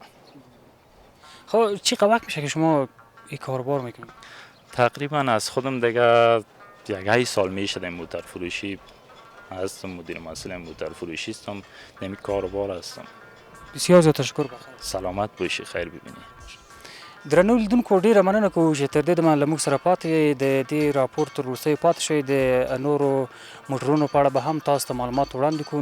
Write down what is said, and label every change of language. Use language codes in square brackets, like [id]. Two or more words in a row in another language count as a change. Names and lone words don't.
[fa] خب چقدر وقت میشه که شما این کاروبار میکنید؟ تقریبا از خودم دیگه 1 سال میشه در موتر فروشی هستم، مدیر مسئول موتر فروشی هستم، در کاروبار هستم. بسیار زیاد تشکر بخیر. سلامت باشی، خیر ببینی. [ps] درنو لیدونکو ډیره مننه کوو چې تر دې دمه له موږ سره پاتې د دې راپور تر وروستیو پاتې شئ. د نورو موټرونو په اړه به هم تاسو ته معلومات وړاندې کوو.